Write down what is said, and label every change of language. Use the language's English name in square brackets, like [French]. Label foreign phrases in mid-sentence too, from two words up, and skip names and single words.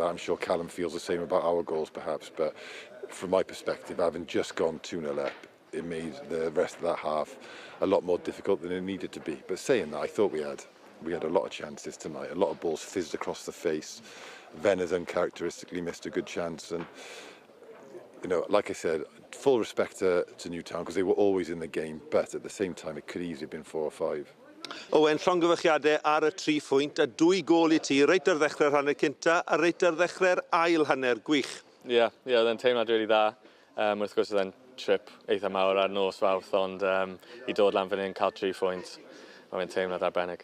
[English] I'm sure Callum feels the same about our goals, perhaps, but from my perspective, having just gone 2-0 up, it made the rest of that half a lot more difficult than it needed to be. But saying that, I thought we had a lot of chances tonight. A lot of balls fizzed across the face. Venner's uncharacteristically missed a good chance, and you know, like I said, full respect to Newtown because they were always in the game, but at the same time, it could easily have been 4 or 5. [Welsh] Owen, llongyfarchiadau ar y 3 phwynt, a 2 gol I ti, reit ar ddechrau'r hanner cynta, a reit ar ddechrau'r ail hanner, gwych. Ie, oedd e'n teimlad really dda. Wrth gwrs oedd e'n trip eitha mawr ar nos fawrth, ond I dod lan fan hyn cael 3 phwynt, mae'n teimlad arbennig.